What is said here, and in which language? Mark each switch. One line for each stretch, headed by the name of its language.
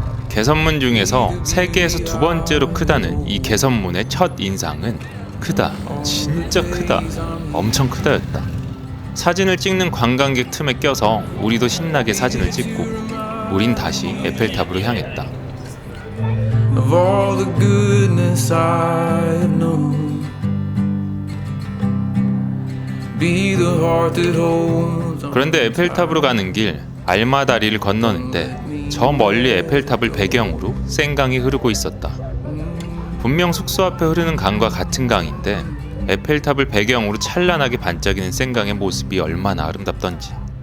Korean: 개선문 중에서 세계에서 2번째로 크다는 이 개선문의 첫 인상은 크다, 진짜 크다, 엄청 크다였다. 사진을 찍는 관광객 틈에 껴서 우리도 신나게 사진을 찍고 우린 다시 에펠탑으로 향했다.
English: Of all the goodness I have known. Be the heart that holds on.
Korean: 그런데 에펠탑으로 가는 길 알마다리를 건너는데 저 멀리 에펠탑을 배경으로 생강이 흐르고 있었다. 분명 숙소 앞에 흐르는 강과 같은 강인데 에펠탑을 배경으로 찬란하게 반짝이는 생강의 모습이 얼마나 아름답던지.